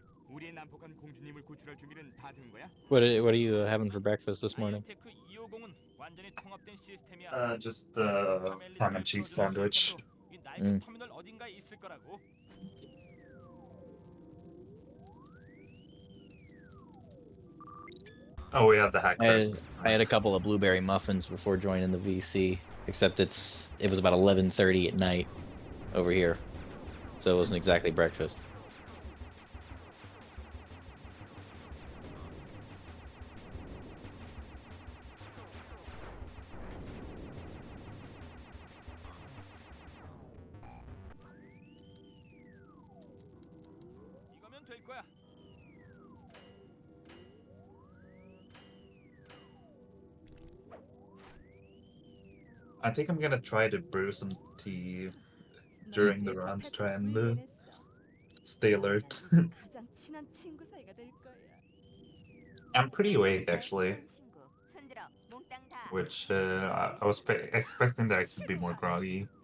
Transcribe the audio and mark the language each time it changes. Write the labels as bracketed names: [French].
[Korean] 우리의 난폭한 공주님을 구출할 준비는 다 된 거야? [English] What are you having for breakfast this morning? [Korean] 아이언테크 250은 완전히 통합된 시스템이야. [English] Just the ham and cheese sandwich. [Korean] 이 낡은 음. 터미널 어딘가에 있을 거라고. [English] Oh, we have the hack first. I had a couple of blueberry muffins before joining the VC, except it was about 11:30 at night over here, so it wasn't exactly breakfast. [Korean] 이거면 될 거야. [English] I think I'm gonna try to brew some tea during the run to try and stay alert. [Korean] 가장 친한 친구 사이가 될 거야. [English] I'm pretty awake actually, [Korean] 친구, 손들어, 몽땅 다. [English] which I was expecting that I could be more groggy.